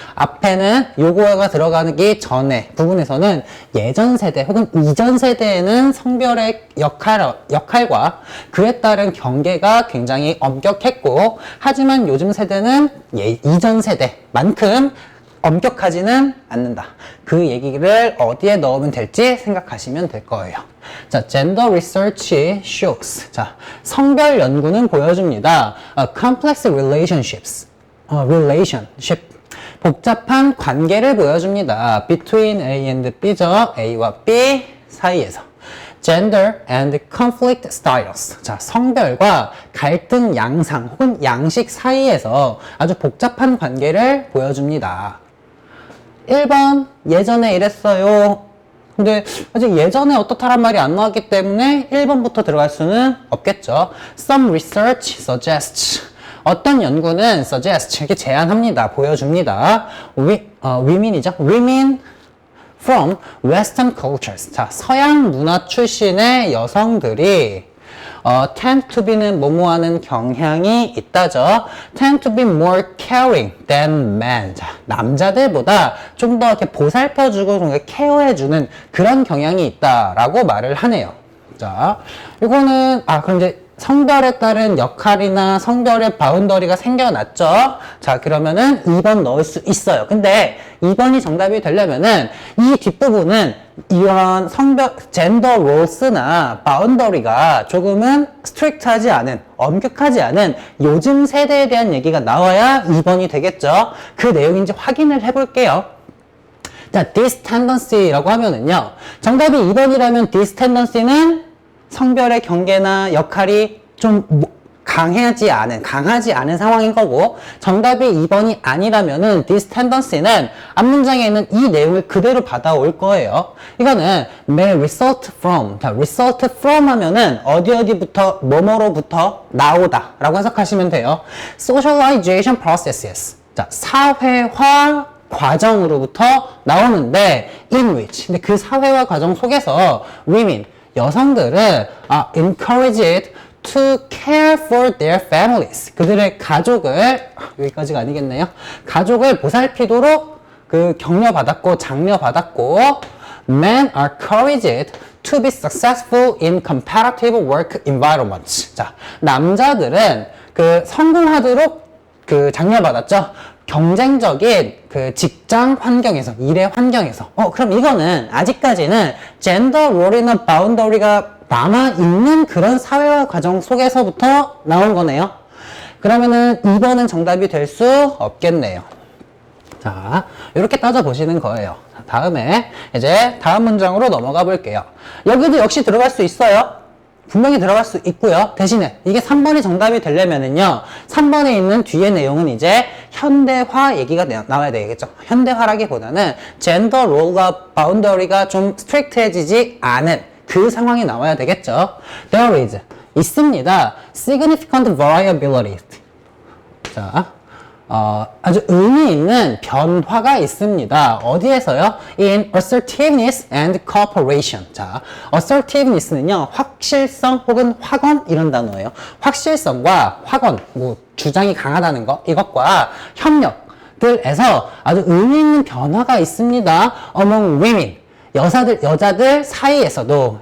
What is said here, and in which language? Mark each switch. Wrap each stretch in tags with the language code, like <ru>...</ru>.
<ko>앞에는 요거가 들어가기 전에 부분에서는 예전 세대 혹은 이전 세대에는 성별의 역할과 그에 따른 경계가 굉장히 엄격했고 하지만 요즘 세대는 이전 세대만큼 엄격하지는 않는다. 그 얘기를 어디에 넣으면 될지 생각하시면 될 거예요.</ko> <en>자, gender research shows.</en> <ko>자, 성별 연구는 보여줍니다.</ko> <en>complex relationships. relationship.</en> <ko>복잡한 관계를 보여줍니다.</ko> <en>between A and B</en> <ko>죠. A와 B 사이에서.</ko> <en>gender and conflict styles.</en> <ko>자, 성별과 갈등 양상 혹은 양식 사이에서 아주 복잡한 관계를 보여줍니다. 1번 예전에 이랬어요. 근데 아직 예전에 어떻다란 말이 안 나왔기 때문에 1번부터 들어갈 수는 없겠죠.</ko> <en>Some research suggests.</en> <ko>어떤 연구는 suggest 이렇게 제안합니다. 보여줍니다. women이죠.</ko> <en>women from western cultures.</en> <ko>자, 서양 문화 출신의 여성들이 tend to be는 뭐뭐하는 경향이 있다죠.</ko> <en>tend to be more caring than men.</en> <ko>자, 남자들보다 좀 더 이렇게 보살펴주고 좀 케어해주는 그런 경향이 있다라고 말을 하네요. 자, 이거는 그럼 이제 성별에 따른 역할이나 성별의 바운더리가 생겨났죠. 자, 그러면은 2번 넣을 수 있어요. 근데 2번이 정답이 되려면은 이 뒷부분은 이런 성별, 젠더 롤스나 바운더리가 조금은 스트릭트하지 않은, 엄격하지 않은 요즘 세대에 대한 얘기가 나와야 2번이 되겠죠. 그 내용인지 확인을 해볼게요. 자,</ko> <en>this tendency</en> <ko>라고 하면은요. 정답이 2번이라면 this tendency는 성별의 경계나 역할이 좀 강하지 않은 상황인 거고, 정답이 2번이 아니라면은 this tendency는 앞문장에 있는 이 내용을 그대로 받아올 거예요. 이거는</ko> <en>may result from.</en> <ko>자, result from 하면은 어디부터, 뭐뭐로부터 나오다 라고 해석하시면 돼요.</ko> <en>socialization processes.</en> <ko>자, 사회화 과정으로부터 나오는데</ko> <en>in which.</en> <ko>근데 그 사회화 과정 속에서 women, 여성들은</ko> <en>encouraged to care for their families.</en> <ko>그들의 가족을, 여기까지가 아니겠네요. 가족을 보살피도록 격려받았고, 장려받았고,</ko> <en>men are encouraged to be successful in competitive work environments.</en> <ko>자, 남자들은 성공하도록 장려받았죠. 경쟁적인 직장 환경에서, 일의 환경에서. 그럼 이거는 아직까지는 젠더 롤이나 바운더리가 남아있는 그런 사회화 과정 속에서부터 나온 거네요. 그러면은 2번은 정답이 될 수 없겠네요. 자, 이렇게 따져보시는 거예요. 다음에 이제 다음 문장으로 넘어가 볼게요. 여기도 역시 들어갈 수 있어요. 분명히 들어갈 수 있고요. 대신에 이게 3번이 정답이 되려면은요, 3번에 있는 뒤에 내용은 이제 현대화 얘기가 나와야 되겠죠. 현대화라기보다는 젠더 롤과 바운더리가 좀 스트릭트해지지 않은 그 상황이 나와야 되겠죠.</ko> <en>There is, 있습니다. Significant variability.</en> <ko>자, 아주 의미 있는 변화가 있습니다. 어디에서요?</ko> <en>In assertiveness and cooperation.</en> <ko>자, assertiveness는요, 확실성 혹은 확언 이런 단어예요. 확실성과 확언, 주장이 강하다는 거, 이것과 협력들에서 아주 의미 있는 변화가 있습니다.</ko> <en>Among women.</en> <ko>여자들 사이에서도.</ko>